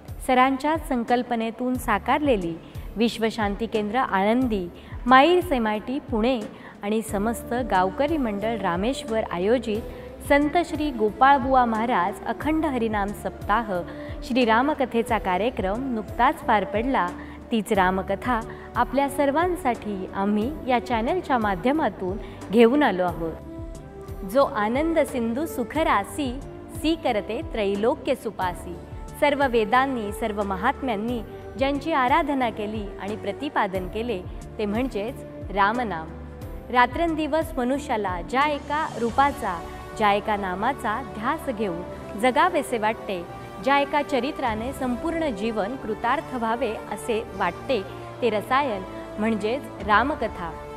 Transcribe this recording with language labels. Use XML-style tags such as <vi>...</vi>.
<mr>सरांच्याच संकल्पनेतून साकारलेली विश्वशांती केंद्र आळंदी, माईर्स MIT पुणे आणि समस्त गावकरी मंडळ रामेश्वर आयोजित संत श्री गोपाळबुवा महाराज अखंड हरिनाम सप्ताह श्री रामकथेचा कार्यक्रम नुकताच पार पडला. तीच रामकथा आपल्या सर्वांसाठी आम्ही या चॅनलच्या माध्यमातून घेऊन आलो आहोत.</mr> <awa>जो आनंद सिंधू सुखरासी सी करते त्रैलोक्य सुपासी.</awa> <mr>सर्व वेदांनी सर्व महात्म्यांनी ज्यांची आराधना केली आणि प्रतिपादन केले ते म्हणजेच रामनाम. रात्रंदिवस मनुष्याला ज्या एका रूपाचा ज्या एका नामाचा ध्यास घेऊन जगावेसे वाटते, ज्या एका चरित्राने संपूर्ण जीवन कृतार्थ व्हावे असे वाटते ते रसायन म्हणजेच रामकथा.</mr>